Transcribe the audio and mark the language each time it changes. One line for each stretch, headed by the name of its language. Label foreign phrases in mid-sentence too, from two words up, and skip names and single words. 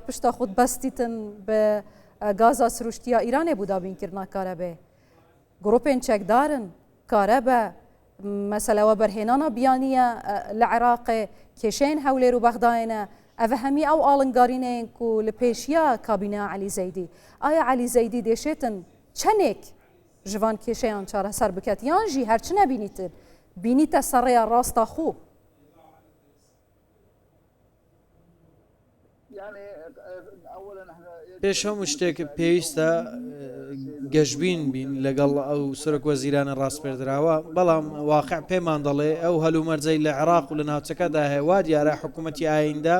Kurdish: pişta xwe bestîtin bi gaza siruştiya Îranê bû dabînkirina karebê grupên çekdarin karebe mesela we berhênana biyaniye li Iraqê kêşeyên hewlêr û bexdayê ev hemî ew alıngarîneyên ku li pêşiya kabîneya Elî Zeydî aya Elî Zeydî dêşêtin çenêk ji van kêşeyan çareser biket yan jî herçi nebînîtin bînîte serrêya rasta xwe
Central Kurdish: پێش هەموو شتێک پێویستە گەشتبین بین لەگەڵ ئەو سەرۆک وەزیرانە ڕاستپێردراوە بەڵام واقع پێمان دەڵێ ئەو هەلومەرجەی لە عێراق و لە ناوچەکەدا هەیە وا دیارە حکوومەتی ئایندا